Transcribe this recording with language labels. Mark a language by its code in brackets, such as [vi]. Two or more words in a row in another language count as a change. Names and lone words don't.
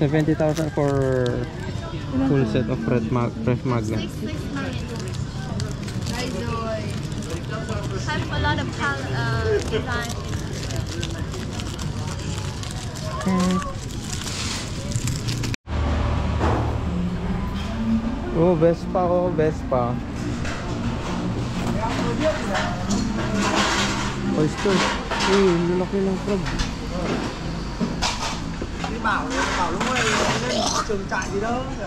[en] 70,000 for full set of fresh magnet. Have a lot of design. Oh, Vespa, oh, Vespa. Oyster. [tl] Uy, lalaki ng crab. [vi] Bảo lúc này lên trường trại gì đâu.